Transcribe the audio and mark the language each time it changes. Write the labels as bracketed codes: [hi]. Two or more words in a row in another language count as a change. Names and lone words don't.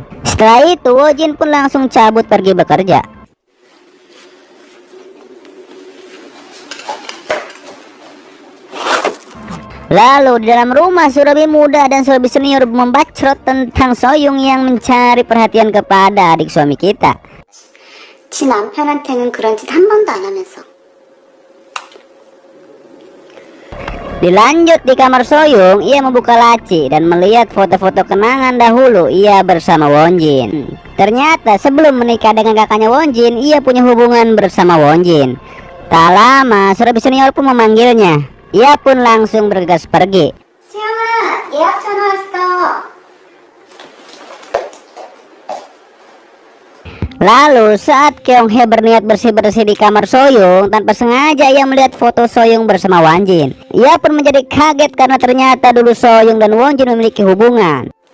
[id] Setelah itu Wonjin pun langsung cabut pergi bekerja. Lalu di dalam rumah surabi muda dan surabi senior membacrot tentang Soyoung yang mencari perhatian kepada adik suami kita. [ko] 지 남편한테는 그런 짓 한 번도 안 하면서. [id] Dilanjut di kamar Soyoung, ia membuka laci dan melihat foto-foto kenangan dahulu ia bersama Wonjin. Ternyata sebelum menikah dengan kakaknya Wonjin, ia punya hubungan bersama Wonjin. Tak lama surabi senior pun memanggilnya. Ia pun langsung bergegas pergi. [ko] 수영아, 예약 전화 왔어. [id] Lalu saat Kyunghae berniat bersih-bersih di kamar Soyoung, tanpa sengaja ia melihat foto Soyoung bersama Wonjin. Ia pun menjadi kaget karena ternyata dulu Soyoung dan Wonjin memiliki hubungan.